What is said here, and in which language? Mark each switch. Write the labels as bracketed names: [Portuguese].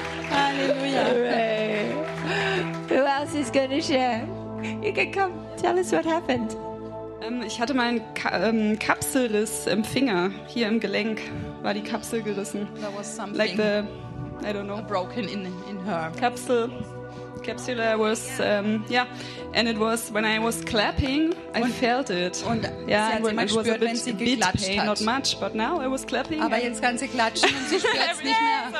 [English] Halleluja. Who else is going to share? You can come tell us what happened. [German] Ich hatte mal einen Kapselriss im Finger, hier im Gelenk war die Kapsel gerissen. [English] There was something like the, I don't know, broken in her. [German] Kapsel. [English] Capsula was, yeah, and it was, when I was clapping, I felt it. Und yeah, it was spürt, a bit pain, not much, but now I was clapping. [German] Aber jetzt kann sie klatschen und sie spürt es nicht mehr.